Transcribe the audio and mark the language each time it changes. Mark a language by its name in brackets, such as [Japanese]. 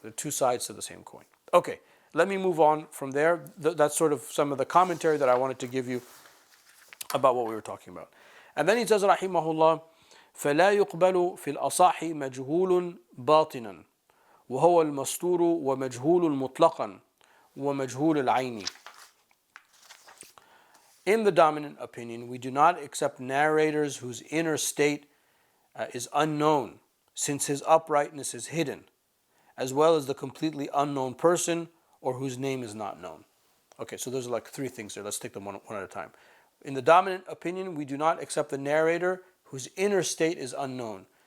[English] They're two sides to the same coin. Okay, let me move on from there. That's sort of some of the commentary that I wanted to give you about what we were talking about. And then he says, rahimahullah, [Arabic] فَلَا يُقْبَلُ فِي الْأَصَحِ مَجْهُولٌ بَاطِنًا وَهُوَ الْمَسْتُورُ وَمَجْهُولٌ مُطْلَقًا وَمَجْهُولُ الْعَيْنِ. [English] In the dominant opinion, we do not accept narrators whose inner state is unknown, since his uprightness is hidden, as well as the completely unknown person or whose name is not known. Okay, so those are like three things there. Let's take them one at a time. In the dominant opinion, we do not accept the narrator whose inner state is unknown.